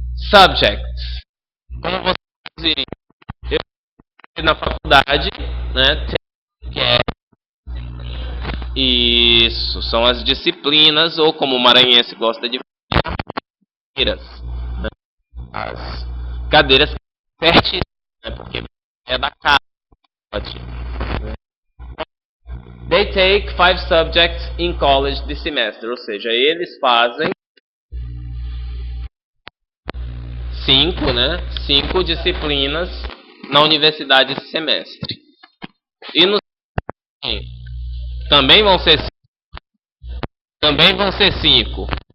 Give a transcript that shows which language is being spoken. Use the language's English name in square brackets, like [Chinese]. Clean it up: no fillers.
[Portuguese] Subjects. Como você eu na faculdade, né? Que é isso, são as disciplinas, ou como o maranhense gosta de falar, cadeiras. Né? As cadeiras certinhas, né? Porque é da casa, [English] They take 5 subjects in college this semester. [Portuguese] Ou seja, eles fazem 5 disciplinas na universidade esse semestre. E no também vão ser 5.